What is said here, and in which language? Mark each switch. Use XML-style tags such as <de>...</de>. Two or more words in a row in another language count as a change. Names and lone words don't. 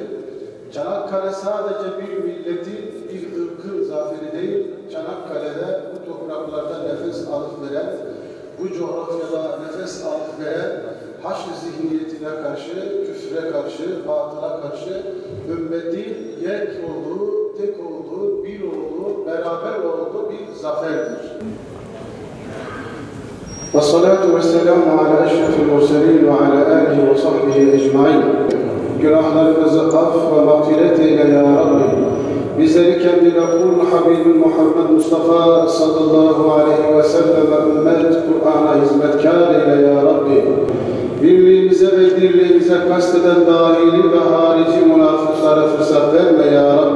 <tr>Çanakkale sadece bir milletin, bir ırkın zaferi değil, Çanakkale'de bu topraklarda nefes alıp veren, bu coğrafyada nefes alıp veren Haçlı zihniyetine karşı, küfre karşı, batıla karşı ümmetin yek olduğu, tek olduğu, bir olduğu, beraber olduğu bir zaferdir.</tr> <ar>وَالصَّلَاةُ وَالسَّلَامُ عَلَى أَشْرَفِ الْمُرْسَلِينَ وَعَلَى آلِهِ وَصَحْبِهِ أَجْمَعِينَ.</ar> <tr>Günahlarımızı af ve mağfiret eyle</tr> <ar>يا رب.</ar> <tr>Bizleri kendine kul Habibin Muhammed Mustafa</tr> <ar>صلى الله عليه وسلم</ar> <tr>ümmet Kur'an'a hizmetkar eyle</tr> <ar>يا رب.</ar> <tr>Birliğimize ve dirliğimize kasteden dahili ve harici münafıklara fırsat verme</tr> <ar>يا رب.</ar>